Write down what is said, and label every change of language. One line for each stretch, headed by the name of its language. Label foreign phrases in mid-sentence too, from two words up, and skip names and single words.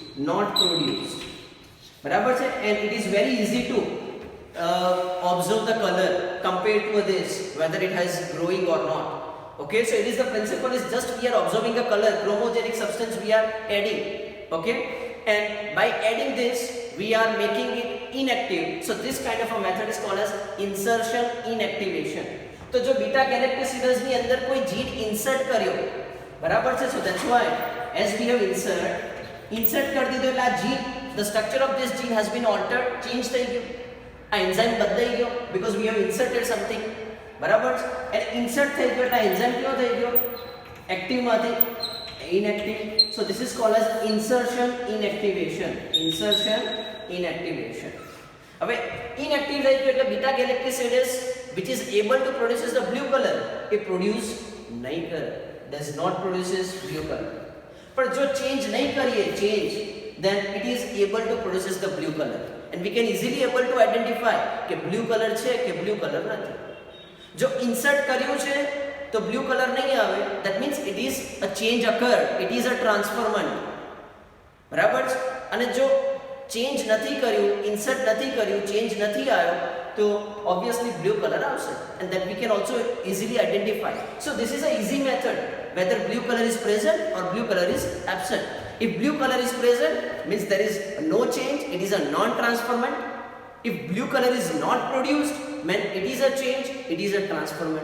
Hindi: बराबर है,
English: and it is very easy to observe the color compared to this, whether it has growing or not. Okay, so it is the principle is just we are observing a color, chromogenic substance we are adding. Okay, and by adding this we are making it inactive. So this kind of a method is called as insertion inactivation.
Hindi: तो जो
Gujarati: बीटा गैलेक्टोसिडस ની અંદર કોઈ જીન ઇન્સર્ટ કર્યો, બરાબર છે,
English: so that's why as we have insert
Gujarati: કરી દીધો એટલે આ જીન,
English: the structure of this gene has been altered, change
Gujarati: થઈ ગયો, આ એન્ઝાઇમ બદલાઈ ગયો
English: because we have inserted something,
Gujarati: બરાબર છે, અને ઇન્સર્ટ થઈ ગયો એટલે આ એન્ઝાઇમ કેવો થઈ ગયો, એક્ટિવ માંથી inactive.
English: So this is called as insertion inactivation.
Gujarati: હવે inactive થઈ ગયો એટલે
English: બીટા ગેલેક્ટોસિડસ which is able to produces the blue color, it produce
Hindi: नहीं कर,
English: does not produces blue color.
Hindi: पर जो change नहीं करिए,
English: then it is able to produces the blue color, and we can easily able to identify कि blue color છે કે blue color નથી. जो insert
Gujarati: કર્યું છે
English: तो blue color
Hindi: नहीं आवे,
English: that means it is a change occurred, it is a transformant,
Hindi: बराबर.
English: અને जो change
Gujarati: નથી કર્યું,
English: insert
Gujarati: નથી કર્યું,
English: change
Gujarati: નથી આવ્યો,
English: तो obviously blue color આવશે, and that we can also easily identify. So this is a easy method whether blue color is present or blue color is absent. If blue color is present means there is no change, it is a non-transformant. If blue color is not produced means it is a change, it is a transformant.